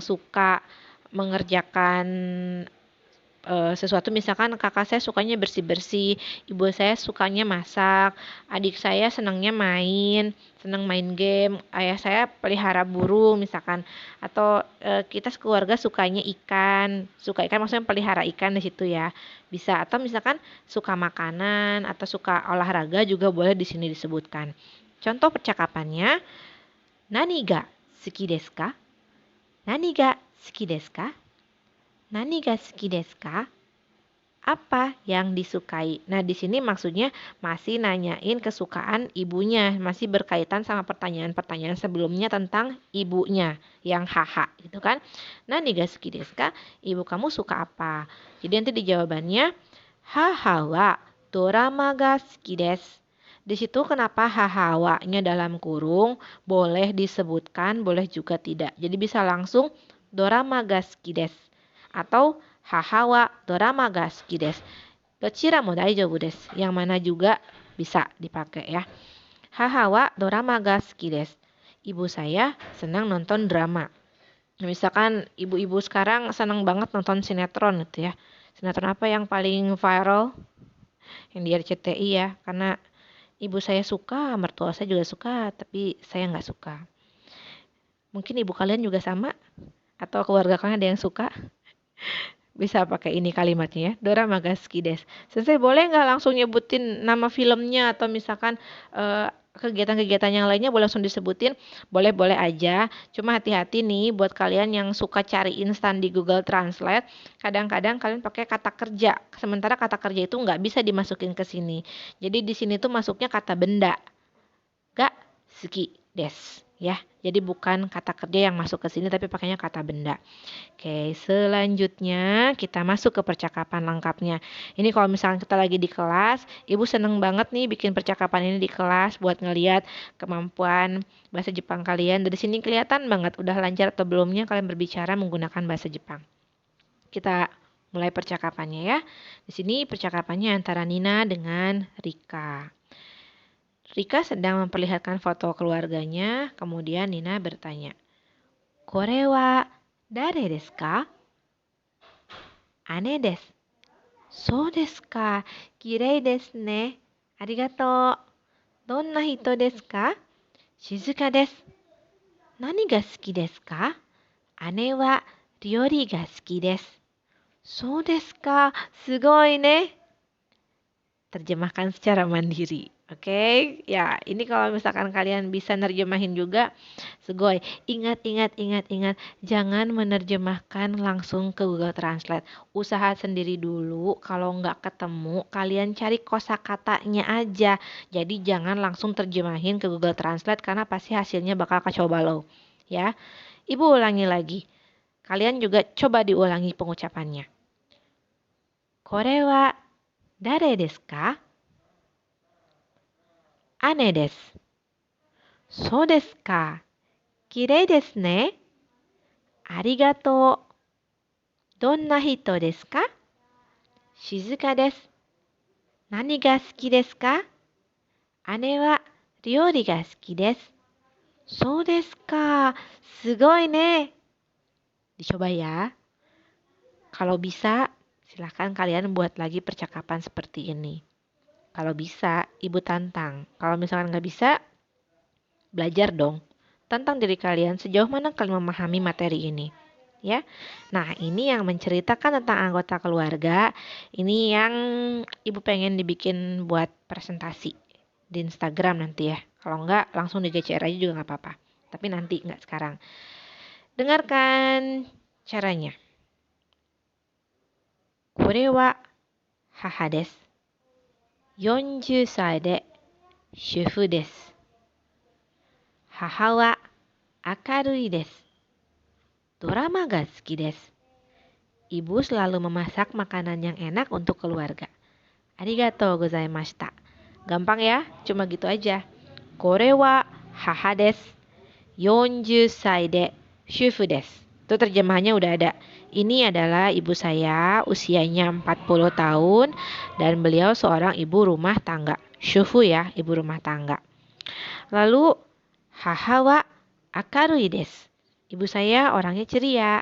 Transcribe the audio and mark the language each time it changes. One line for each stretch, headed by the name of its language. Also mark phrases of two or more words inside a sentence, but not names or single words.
Indonesian: Ada yang suka mengerjakan sesuatu, misalkan kakak saya sukanya bersih-bersih, ibu saya sukanya masak, adik saya senangnya senang main game, ayah saya pelihara burung misalkan, atau kita sekeluarga suka ikan maksudnya pelihara ikan di situ ya. Bisa, atau misalkan suka makanan atau suka olahraga juga boleh di sini disebutkan. Contoh percakapannya,
Japanese: 何が好きですか? 何が好きですか？何が好きですか？何が好きですか?
Indonesian: Apa yang disukai? Nah, di sini maksudnya masih nanyain kesukaan ibunya, masih berkaitan sama pertanyaan-pertanyaan sebelumnya tentang ibunya yang haha gitu kan.
Japanese: 何が好きですか?
Indonesian: Ibu kamu suka apa? Jadi nanti di jawabannya
Japanese: 母はドラマが好きです.
Indonesian: Di situ kenapa
Japanese: 母は-
Indonesian: nya dalam kurung, boleh disebutkan, boleh juga tidak. Jadi bisa langsung
Japanese: ドラマが好きです atau 母はドラマが好きです. どちらも大丈夫です.
Indonesian: Yang mana juga bisa dipakai ya.
Japanese: 母はドラマが好きです.
Indonesian: Ibu saya senang nonton drama. Misalkan ibu-ibu sekarang senang banget nonton sinetron gitu ya. Sinetron apa yang paling viral? Yang di RCTI ya. Karena ibu saya suka, mertua saya juga suka, tapi saya nggak suka. Mungkin ibu kalian juga sama? Atau keluarga kalian ada yang suka? Bisa pakai ini kalimatnya ya,
Japanese: ドラマが好きです.
Indonesian: Sensei boleh nggak langsung nyebutin nama filmnya atau misalkan kegiatan-kegiatan yang lainnya boleh langsung disebutin? Boleh-boleh aja, cuma hati-hati nih buat kalian yang suka cari instan di Google Translate, kadang-kadang kalian pakai kata kerja, sementara kata kerja itu nggak bisa dimasukin ke sini. Jadi di sini tuh masuknya kata benda,
Japanese: が好きです.
Indonesian: Ya, jadi bukan kata kerja yang masuk ke sini tapi pakainya kata benda. Oke, selanjutnya kita masuk ke percakapan lengkapnya. Ini kalau misalnya kita lagi di kelas, ibu seneng banget nih bikin percakapan ini di kelas buat ngeliat kemampuan bahasa Jepang kalian. Dari sini kelihatan banget udah lancar atau belumnya kalian berbicara menggunakan bahasa Jepang. Kita mulai percakapannya ya. Di sini percakapannya antara Nina dengan Rika. Rika sedang memperlihatkan foto keluarganya, kemudian Nina bertanya,
Japanese: "これは誰ですか?" "姉です." "そうですか. きれいですね. ありがとう. どんな人ですか?" "静かです." "何が好きですか?" "姉は料理が好きです." "そうですか. すごいね."
Indonesian: Terjemahkan secara mandiri. Oke, ya ini kalau misalkan kalian bisa nerjemahin juga, sugoi. Ingat, jangan menerjemahkan langsung ke Google Translate. Usaha sendiri dulu, kalau nggak ketemu, kalian cari kosakatanya aja. Jadi jangan langsung terjemahin ke Google Translate karena pasti hasilnya bakal kacau balau. Ya, Ibu ulangi lagi. Kalian juga coba diulangi pengucapannya.
Japanese: これは誰ですか? 姉です。そうですか. きれいですね. ありがとう. どんな人ですか？静かです. 何が好きですか? 姉は料理が好きです. そうですか。すごいね.
Indonesian: Dicoba ya. Kalau bisa, silahkan kalian buat lagi percakapan seperti ini. Kalau bisa, ibu tantang. Kalau misalkan nggak bisa, belajar dong. Tantang diri kalian sejauh mana kalian memahami materi ini. Ya, nah ini yang menceritakan tentang anggota keluarga. Ini yang ibu pengen dibikin buat presentasi di Instagram nanti ya. Kalau nggak, langsung di GCR aja juga nggak apa-apa. Tapi nanti, nggak sekarang. Dengarkan caranya.
Japanese: これは母です. 40歳で主婦です。母は明るいです。ドラマが好きです。
Indonesian: Ibu selalu memasak makanan yang enak untuk keluarga.
Japanese: ありがとうございました.
Indonesian: Gampang ya, cuma gitu aja.
Japanese: これは母です. 40歳で主婦です。
Indonesian: Itu terjemahannya udah ada. Ini adalah ibu saya, usianya 40 tahun, dan beliau seorang ibu rumah tangga. Shufu ya, ibu rumah tangga.
Japanese: Lalu, 母は明るいです.
Indonesian: Ibu saya orangnya ceria.